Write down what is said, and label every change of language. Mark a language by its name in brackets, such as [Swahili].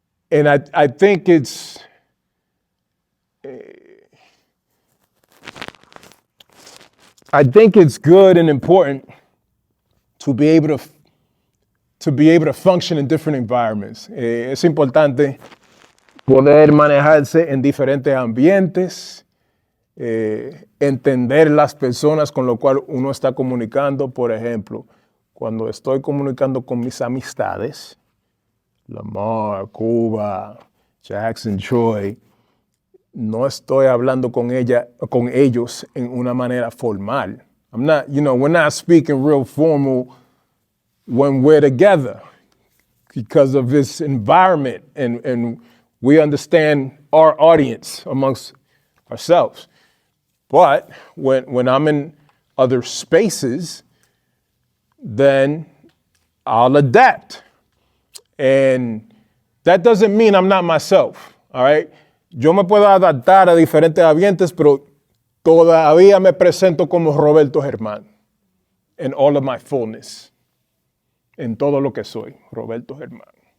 [English] And I think it's good and important to be able to function in different environments. [Spanish] Es importante poder manejarse en diferentes ambientes, entender las personas con lo cual uno está comunicando. Por ejemplo, cuando estoy comunicando con mis amistades, Lamar, Cuba, Jackson, Troy, no estoy hablando con ellos en una manera formal. [English] I'm not, we're not speaking real formal when we're together because of this environment and we understand our audience amongst ourselves. But when I'm in other spaces, then I'll adapt. And that doesn't mean I'm not myself, all right? [Spanish] Yo me puedo adaptar a diferentes ambientes, pero todavía me presento como Roberto Germán [English] in all of my fullness, [Spanish] en todo lo que soy, Roberto Germán.